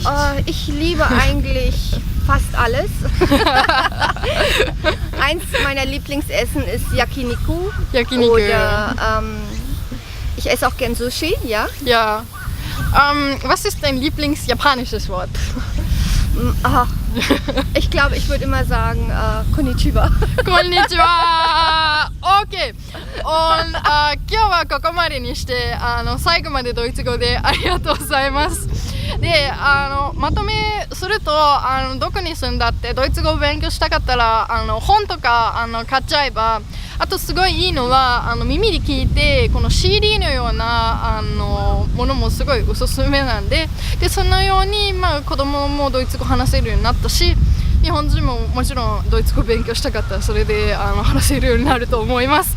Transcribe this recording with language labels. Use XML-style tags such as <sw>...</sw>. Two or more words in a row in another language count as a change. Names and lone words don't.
<de>Ich liebe eigentlich fast alles. Eins meiner Lieblingsessen ist Yakiniku. Yakiniku. Oder ich esse auch gern Sushi, ja. Ja. Was ist dein Lieblingsjapanisches Wort? Ich glaube, ich würde immer sagen Konnichiwa. Konnichiwa! OK!</de> <ja>今日はここまでにして最後までドイツ語でありがとうございます。でまとめするとどこに住んだってドイツ語を勉強したかったら本とか買っちゃえば、あとすごいいいのは耳で聞いてこの CD のようなものもすごいおすすめなんで、そのように、子供もドイツ語話せるようになったし、日本人ももちろんドイツ語勉強したかったらそれで話せるようになると思います。</ja>